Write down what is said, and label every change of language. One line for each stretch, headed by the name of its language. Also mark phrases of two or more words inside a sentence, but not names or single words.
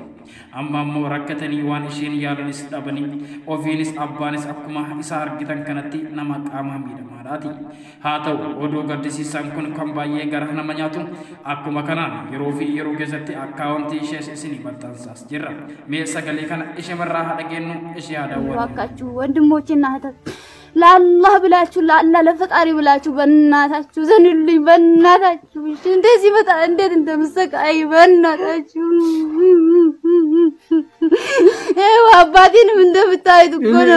Oromo: Amma immoo rakkatanii waan isheen yaalanis dhabanii ofiinis abbaanis akkuma isa argitan kanatti nama qaama miidhamaadhaati. Haa ta'u oduu gaddisiisaan kun kan baay'ee gara nama nyaatu akkuma kanaan yeroo fi yeroo keessatti akkaawuntii ishee isinii maxxansaas jirra. Mee sagalee kana ishee marraa haa dhageenyu ishee haa daawwannu.
Amharic: Waakkaችሁ ወንድሞቼና እህቶች ለአላህ ብላችሁ ለአላህ ለፈጣሪ ብላችሁ በእናታችሁ ዘንልኝ በእናታችሁ እንደዚህ በጣ እንዴት እንደምሰቃይ በእናታችሁ አባቴንም እንደምታዩት እኮ ነው